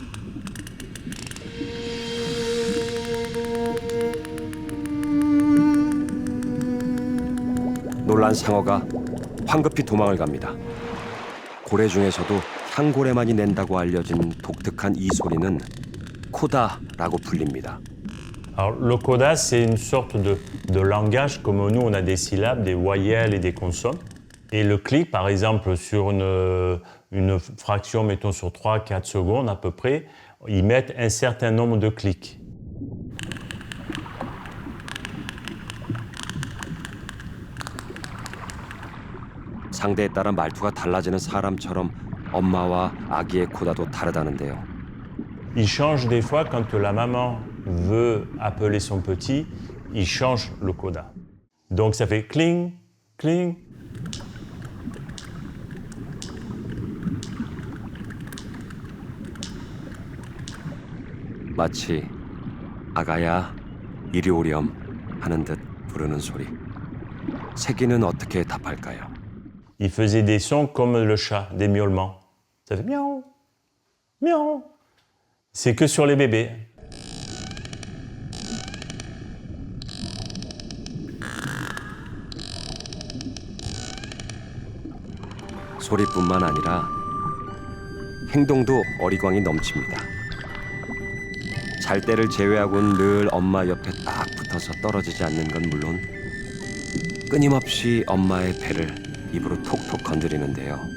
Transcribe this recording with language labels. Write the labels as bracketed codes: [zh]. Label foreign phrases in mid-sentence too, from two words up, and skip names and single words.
[ko] 놀란 상어가 황급히 도망을 갑니다. 고래 중에서도 향고래만이 낸다고 알려진 독특한 이 소리는 코다라고 불립니다. [fr] Alors, le coda, c'est une sorte de langage comme nous, on a des syllabes, des voyelles et des consonnes. Et le clic, par exemple, sur une fraction, mettons sur 3-4 secondes à peu près, ils mettent un certain nombre de clics. [ko] 상대에 따라 말투가 달라지는 사람처럼 엄마와 아기의 코다도 다르다는데요. [fr] Il change des fois quand la maman veut appeler son petit, il change le coda. Donc ça fait cling, cling. [ko] 마치 아가야 이리 오렴 하는 듯 부르는 소리. 새끼는 어떻게 답할까요? [fr] Il faisait des sons comme le chat, des miaulements. Ça fait miaou, miaou. C'est que sur les bébés. [ko] 소리뿐만 아니라 행동도 어리광이 넘칩니다. 잘 때를 제외하고는 늘 엄마 옆에 딱 붙어서 떨어지지 않는 건 물론 끊임없이 엄마의 배를 입으로 톡톡 건드리는데요.